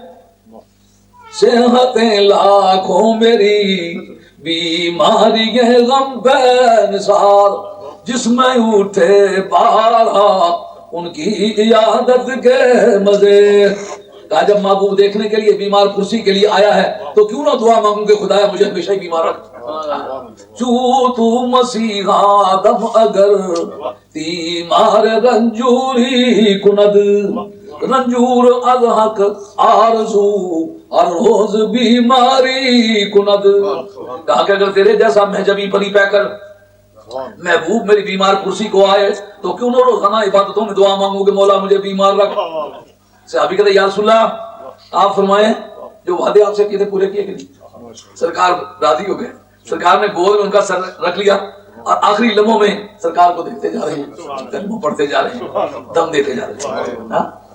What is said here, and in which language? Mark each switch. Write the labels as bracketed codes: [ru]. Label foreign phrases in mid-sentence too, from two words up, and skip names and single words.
[ur] صحتیں لاکھوں میری بیماری غم بے نثار, جس میں اٹھے بارہ ان کی عیادت کے مزے. کہا جب محبوب دیکھنے کے لیے بیمار کرسی کے لیے آیا ہے تو کیوں نہ دعا مانگوں کہ خدایا مجھے ہمیشہ ہی بیمار رکھ. [fa] چو تو مسیحا دم اگر تیمار رنجوری کند, رنجور از حق آرزو ہر روز بیماری کند. [ur] کہا کہ اگر تیرے جیسا محجبی پری پہ کر محبوب میری بیمار کرسی کو آئے تو کیوں نہ روزانہ عبادتوں میں دعا مانگوں کہ مولا مجھے بیمار رکھ. صحابی کہتے یا رسول اللہ آپ فرمائیں جو وعدے آپ سے کیے تھے پورے کیے کہ نہیں. سرکار راضی ہو گئے, سرکار نے گود میں ان کا سر رکھ لیا اور آخری لمحوں میں سرکار کو دیکھتے جا رہے ہیں, کلمہ پڑھتے جا رہے ہیں, دم دیتے جا رہے ہیں.